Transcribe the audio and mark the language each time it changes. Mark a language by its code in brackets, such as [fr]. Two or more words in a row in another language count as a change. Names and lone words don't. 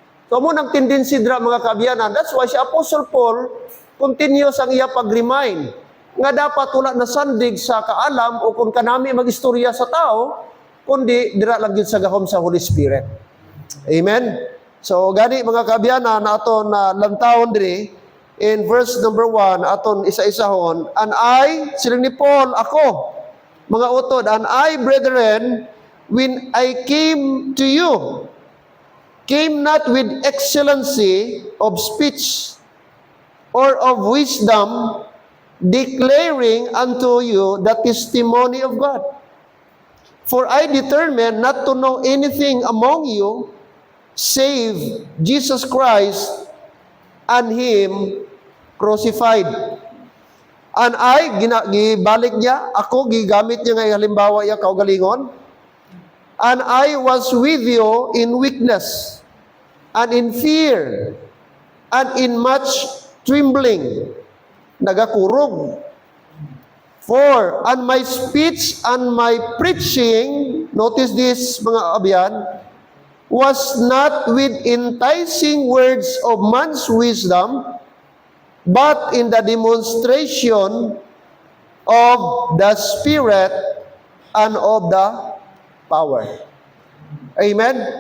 [ceb] So mo nang tendency dira mga kaabyanan. That's why si Apostle Paul continuous ang iya pag-remind nga dapat wala na sandig sa kaalam o kung kanami magistorya sa tao, kundi dira lang gyud sa gahom sa Holy Spirit. Amen. So gani mga kaabyanan na aton na lantawon diri [en] in verse number 1 [ceb] aton isa-isahon, [en] and I, [ceb] siling ni Paul, ako, mga utod, [en] and I, brethren, when I came to you, came not with excellency of speech or of wisdom, declaring unto you the testimony of God. For I determined not to know anything among you save Jesus Christ and Him crucified. And I, [ceb] gibalik niya, ako, gigamit niya nga halimbawa niya kaugalingon, [en] and I was with you in weakness, and in fear, and in much trembling. [ceb] Nagakurog. [en] For, and my speech and my preaching, notice this [ceb] mga abyan, [en] was not with enticing words of man's wisdom, but in the demonstration of the Spirit and of the power. Amen?